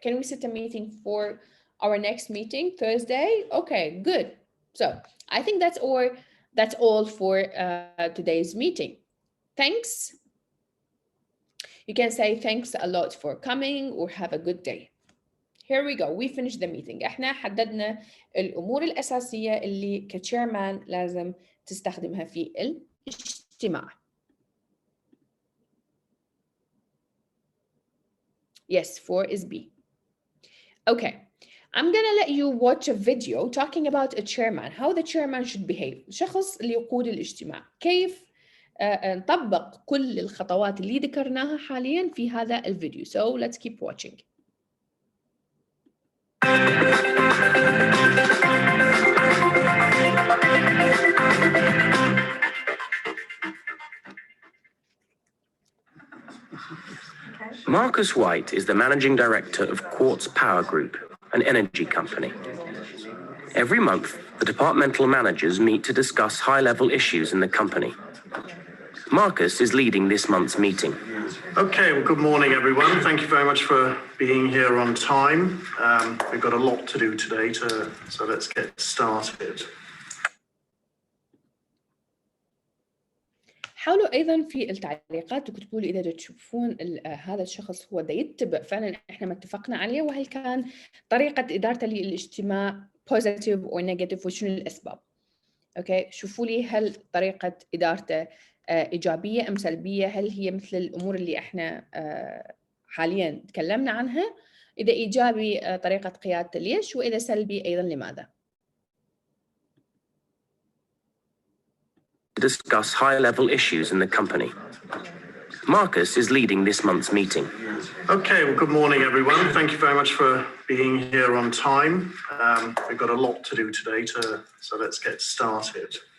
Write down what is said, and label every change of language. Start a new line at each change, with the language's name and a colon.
English: Can we set a meeting for our next meeting Thursday? Okay, good. So I think that's all for today's meeting. Thanks. You can say thanks a lot for coming or have a good day. Here we go. We finished the meeting.
Arabic: احنا حددنا الأمور الأساسية اللي كتشيرمان لازم تستخدمها في الاجتماع.
English: Yes, 4 is B. Okay, I'm gonna let you watch a video talking about a chairman, how the chairman should behave.
Arabic: الشخص اللي يقود الاجتماع. كيف نطبق كل الخطوات اللي ذكرناها حاليا في هذا الفيديو.
English: So let's keep watching. Marcus White is the managing director of Quartz Power Group, an energy company. Every month, the departmental managers meet to discuss high-level issues in the company. Marcus is leading this month's meeting. Okay, well, good morning, everyone. Thank you very much for being here on time. We've got a lot to do today, so let's get started.
Arabic: حاولوا أيضا في التعليقات تكتبوا لي إذا تشوفون هذا الشخص هو دا يتبع فعلا إحنا ما اتفقنا عليه، وهل كان طريقة إدارته للاجتماع
English: positive or negative
Arabic: وشنو الأسباب. أوكي، شوفوا لي هل طريقة إدارته إيجابية أم سلبية، هل هي مثل الأمور اللي إحنا حاليا تكلمنا عنها. إذا إيجابي طريقة قيادته ليش، وإذا سلبي أيضا لماذا.
English: To discuss high-level issues in the company. Marcus is leading this month's meeting. Okay, well, good morning, everyone. Thank you very much for being here on time. We've got a lot to do today, so let's get started.